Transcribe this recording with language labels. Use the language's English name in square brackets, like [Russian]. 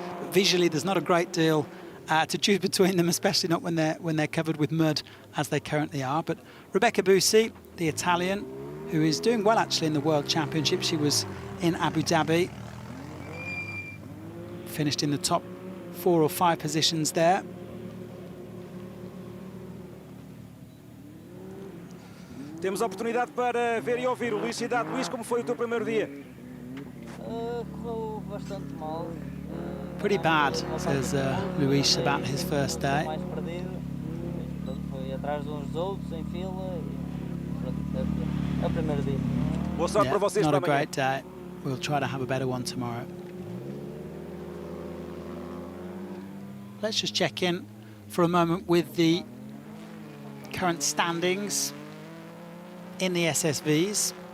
[English] But visually, there's not a great deal to choose between them, especially not when they're covered with mud, as they currently are. But Rebecca Busi, the Italian, who is doing well actually in the World Championship. She was in Abu Dhabi, finished in the top 4 or 5 positions there. [Portuguese] Temos a oportunidade para ver e ouvir o Luís Cidade. Luís, como foi o teu primeiro dia? Correu bastante mal. [English] Pretty bad, says Luís about his first day. [Portuguese] Mais perdido. Foi atrás de uns dos outros em fila. É o primeiro dia. Boa sorte para vocês [English] not [Portuguese] para [English] a great day. We'll try to have a better one tomorrow. Let's just check in for a moment with the current standings in the SSVs.